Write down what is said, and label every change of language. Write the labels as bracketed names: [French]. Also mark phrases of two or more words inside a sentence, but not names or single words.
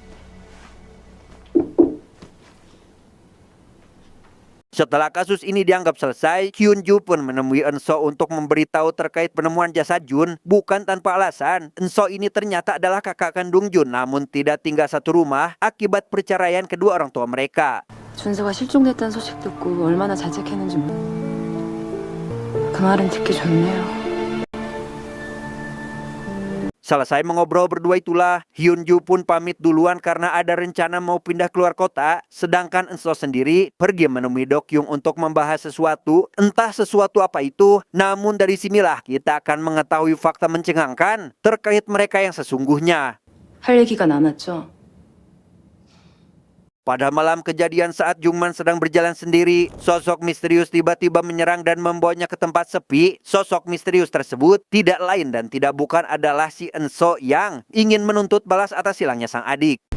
[Indonesian] Setelah kasus ini dianggap selesai, Hyunju pun menemui Enso untuk memberitahu terkait penemuan jasad Jun. Bukan tanpa alasan, Enso ini ternyata adalah kakak kandung Jun, namun tidak tinggal satu rumah akibat perceraian kedua orang tua mereka. [Korean] 준서가 실종됐다는 소식 듣고 얼마나 자책했는지 그 말은 듣기 좋네요. [Indonesian] Selesai mengobrol berdua itulah, Hyunju pun pamit duluan karena ada rencana mau pindah keluar kota. Sedangkan Enso sendiri pergi menemui Dok Yung untuk membahas sesuatu. Entah sesuatu apa itu, namun dari sinilah kita akan mengetahui fakta mencengangkan terkait mereka yang sesungguhnya. [Korean] 할 얘기가 남았죠. [Indonesian] Pada malam kejadian saat Jungman sedang berjalan sendiri, sosok misterius tiba-tiba menyerang dan membawanya ke tempat sepi. Sosok misterius tersebut tidak lain dan tidak bukan adalah si Enso yang ingin menuntut balas atas hilangnya sang adik.